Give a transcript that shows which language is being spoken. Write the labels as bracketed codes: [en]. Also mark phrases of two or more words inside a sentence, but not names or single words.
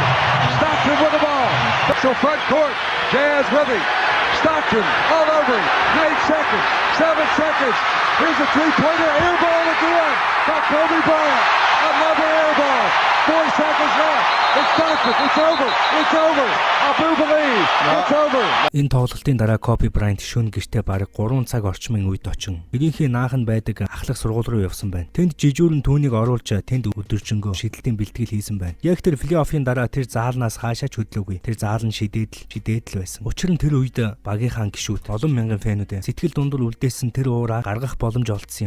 [en] Stockton with the ball. So front court. Jazz with him. Stockton all over him. 8 seconds. 7 seconds. Here's a three-pointer. Air ball again. By Kobe Bryant. Another air ball. 4 seconds left. It's Stockton. It's over. It's over. I do believe. It's over. [mn] Энэ тоглолтын дараа Kobe Bryant шөнө гэртээ бараг 3 цаг орчмын үед очин ерөнхий наахан байдаг ахлах сургууль руу явсан байна. Тэнд жижүүрэн түүнийг оруулж тэнд өдөржингөө шидэлтийн бэлтгэл хийсэн байна. Яг тэр плей-оффын дараа тэр заалнаас хаашаач хөдлөөгүй. Тэр заал нь шидээдл байсан. Учир нь тэр үед багийнхаа гишүүд олон мянган фэнүүд сэтгэл дундуур үлдээсэн тэр уураа гаргах боломж олдсон юм.